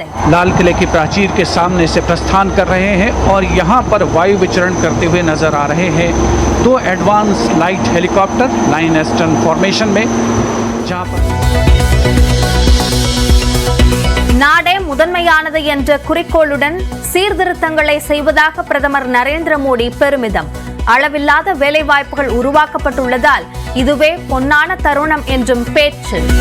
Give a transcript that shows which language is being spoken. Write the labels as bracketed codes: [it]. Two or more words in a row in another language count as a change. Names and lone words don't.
[hi] लाल किले की प्राचीर के सामने से प्रस्थान कर रहे हैं और यहां पर वायु विचरण करते हुए नजर आ रहे हैं 2 [en] advanced light helicopter line astern formation [hi] में, जहां पर [ta] நாடே முதன்மையானது என்ற குறிக்கோளுடன் சீர்திருத்தங்களை செய்வதாக பிரதமர் நரேந்திர மோடி பெருமிதம். அளவில்லாத வேலைவாய்ப்புகள் உருவாக்கப்பட்டுள்ளதால் இதுவே பொன்னான தருணம் என்றும் பேச்சு.